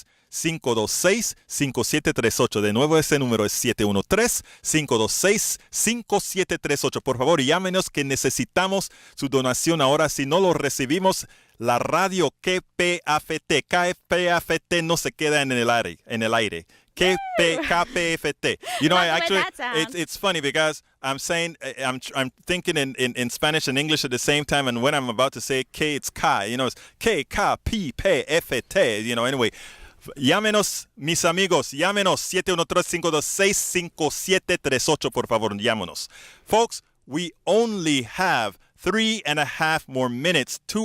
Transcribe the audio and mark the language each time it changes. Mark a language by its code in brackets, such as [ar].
[es] 713-526-5738. De nuevo, ese número es 713-526-5738. Por favor, llámenos que necesitamos su donación ahora. Si no lo recibimos, la radio KPFT no se queda en el aire. KPFT. [en] You know, I actually, it's funny because I'm saying, I'm thinking in Spanish and English at the same time, and when I'm about to say K, it's K. You know, it's KPFT. You know, anyway. [es] Llámenos, mis amigos, llámenos 713-526-5738, por favor, llámenos. [en] Folks, we only have 3.5 more minutes.